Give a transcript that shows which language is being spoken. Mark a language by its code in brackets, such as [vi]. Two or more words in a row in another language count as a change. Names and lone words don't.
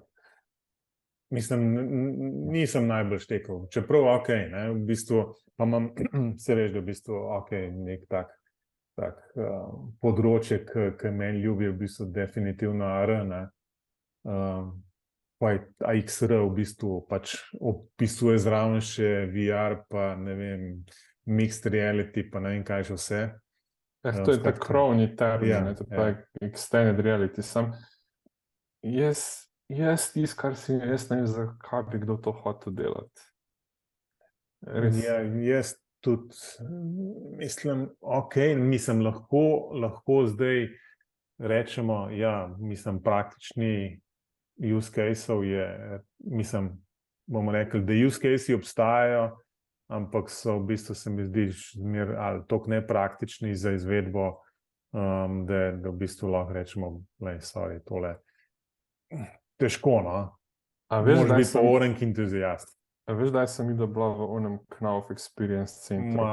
[sl] Mislim, nisem najbolj štekel, čeprav ok, ne, v bistvu, pa imam, se veš, da v bistvu ok, nek tak področje, ki meni ljubi, v bistvu definitivno AR, ne, pa je XR v bistvu pač opisuje zraven še VR, pa ne vem, [en] mixed reality, [sl] pa ne vem kaj še vse. To je ta krovni termin, to je pa [en] extended reality, [sl] sam jaz tisto, kar si jaz ne vem, zakaj bi kdo to hotel delati. Ja, jaz tudi mislim, ok, mislim, lahko zdaj rečemo, ja, mislim, praktični [en] use case-ov [sl] je, mislim, bomo rekli, da [en] use case-i [sl] obstajajo, ampak so v bistvu, se mi zdi, ali toliko nepraktični za izvedbo, da v bistvu lahko rečemo, sorry, tole težko, no. Moraš biti pa orenk entuzijast. A veš, da sem videl bila v onem Knauf Experience centru?